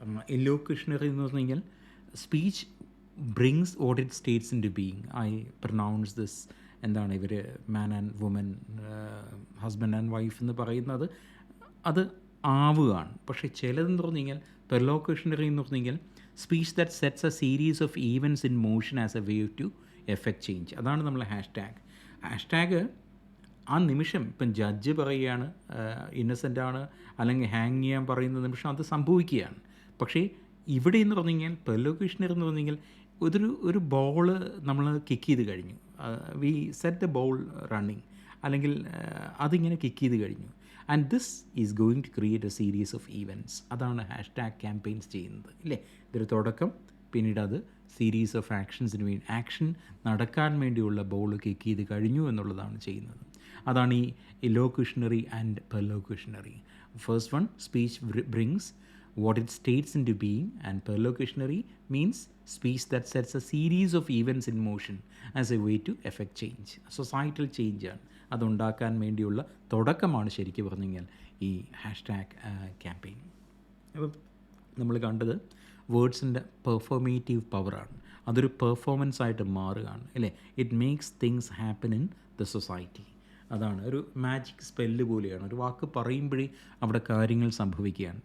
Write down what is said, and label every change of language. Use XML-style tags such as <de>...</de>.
<en>illocutionary</en> <ml>എന്ന് പറഞ്ഞു കഴിഞ്ഞാൽ</ml> <en>Speech brings what it states into being. I pronounce this,</en> <ml>എന്താണ് ഇവർ മാൻ and woman, husband and wife എന്ന് പറയുന്നത്, അത് ആവുകയാണ്. പക്ഷേ ചിലതെന്ന് പറഞ്ഞു കഴിഞ്ഞാൽ</ml> <en>Perlocutionary എന്ന് പറഞ്ഞു കഴിഞ്ഞാൽ speech that sets a series of events in motion as a way to effect change.</en> <ml>അതാണ് നമ്മളെ ഹാഷ്ടാഗ് ആ നിമിഷം ഇപ്പം ജഡ്ജ് പറയുകയാണ് ഇന്നസെൻ്റാണ് അല്ലെങ്കിൽ ഹാങ് ചെയ്യാൻ പറയുന്ന നിമിഷം അത് സംഭവിക്കുകയാണ്. പക്ഷേ ഇവിടെ എന്ന് പറഞ്ഞു കഴിഞ്ഞാൽ പെർലോക്യൂഷണറി എന്ന് പറഞ്ഞു കഴിഞ്ഞാൽ ഒരു ബോൾ നമ്മൾ കിക്ക് ചെയ്ത് കഴിഞ്ഞു,</ml> <en>we set the ball running,</en> <ml>അല്ലെങ്കിൽ അതിങ്ങനെ കിക്ക് ചെയ്ത് കഴിഞ്ഞു,</ml> <en>And this is going to create a series of events.</en> <ml>അതാണ് ഹാഷ്ടാഗ് ക്യാമ്പയിൻസ് ചെയ്യുന്നത്, ഇല്ലേ? ഇതൊരു തുടക്കം, പിന്നീട് അത് സീരീസ് ഓഫ് ആക്ഷൻസിന് വേണ്ടി ആക്ഷൻ നടക്കാൻ വേണ്ടിയുള്ള ബോൾ കിക്ക് ചെയ്ത് കഴിഞ്ഞു എന്നുള്ളതാണ് ചെയ്യുന്നത്. അതാണ് ഈ ഇലോക്യൂഷണറി and പെർലോക്യൂഷണറി.</ml> <en>First one speech brings what it states into being, and perlocutionary means speech that sets a series of events in motion as a way to effect change.</en> <ml>Societal ചേഞ്ചാണ്, അതുണ്ടാക്കാൻ വേണ്ടിയുള്ള തുടക്കമാണ് ശരിക്കും പറഞ്ഞു കഴിഞ്ഞാൽ ഈ ഹാഷ്ടാഗ് ക്യാമ്പയിൻ. അപ്പം നമ്മൾ കണ്ടത് വേർഡ്സിൻ്റെ performative പവറാണ്, അതൊരു പെർഫോമൻസ് ആയിട്ട് മാറുകയാണ്, അല്ലേ?</ml> <en>It makes things happen in the society.</en> <ml>അതാണ് ഒരു മാജിക് സ്പെല്ല് പോലെയാണ്, ഒരു വാക്ക് പറയുമ്പോഴേ അവിടെ കാര്യങ്ങൾ സംഭവിക്കുകയാണ്.</ml>